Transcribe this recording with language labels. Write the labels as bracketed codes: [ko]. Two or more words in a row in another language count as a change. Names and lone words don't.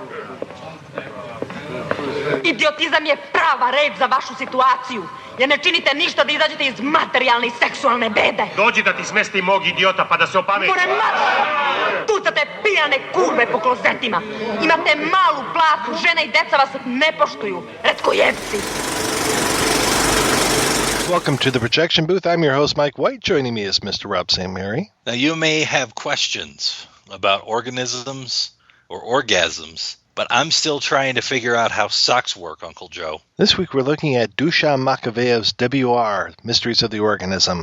[sr] Idiotizam je prava reč za vašu situaciju. Jer ne činite ništa da izađete iz materijalne i seksualne bede. Dođi da ti smestim mog idiota pa da se opameti. More mač! Tucate pijane kurve po klozetima. Imate malu platu, žene i deca vas ne poštuju. Retkojevci. [en] Welcome to the Projection Booth. I'm your host, Mike White. Joining me is Mr. Rob St. Mary. Now, you may have questions about organisms or orgasms, but I'm still trying to figure out how socks work, Uncle Joe. This week we're looking at Dušan Makavejev's WR, Mysteries of the Organism.